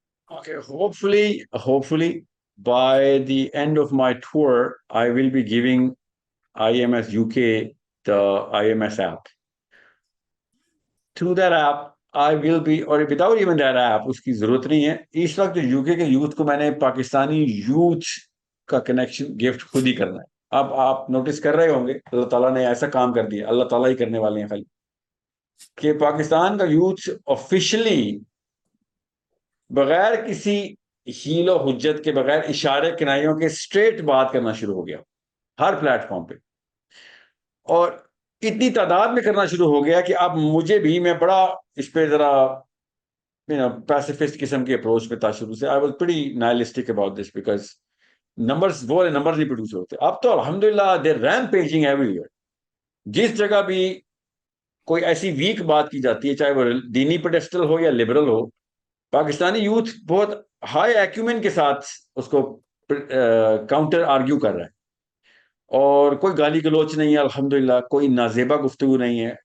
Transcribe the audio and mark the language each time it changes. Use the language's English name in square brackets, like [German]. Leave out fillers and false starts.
[English] Okay, hopefully by the end of my tour I will be giving IMS UK the IMS app. Through that app I will be, or without even that app, [Urdu] اس کی ضرورت نہیں ہے اس وقت. جو UK کے youth کو میں نے پاکستانی یوتھ کا کنیکشن گفٹ خود ہی کرنا ہے. اب آپ نوٹس کر رہے ہوں گے, اللہ تعالیٰ نے ایسا کام کر دیا, اللہ تعالیٰ ہی کرنے والے ہیں خالی, کہ پاکستان کا یوتھ آفیشلی بغیر کسی حیل و حجت کے, بغیر اشارے کنائیوں کے, اسٹریٹ بات کرنا شروع ہو گیا ہر پلیٹ فارم پہ. اور اتنی تعداد میں کرنا شروع ہو گیا کہ اب مجھے بھی, میں بڑا اس پہ ذرا پیسیفسٹ قسم کے اپروچ پہ تھا شروع سے. [English] I was pretty nihilistic about this because numbers [Urdu] وہ نمبرز نہیں پروڈیوس ہوتے. [English] اب تو الحمدللہ they rampaging every year. [Urdu] جس جگہ بھی کوئی ایسی ویک بات کی جاتی ہے, چاہے وہ دینی پیڈسٹل ہو یا لبرل ہو, پاکستانی یوتھ بہت ہائی ایکومن کے ساتھ اس کو کاؤنٹر آرگیو کر رہا ہے. اور کوئی گالی گلوچ نہیں ہے الحمدللہ, کوئی نازیبا گفتگو نہیں ہے.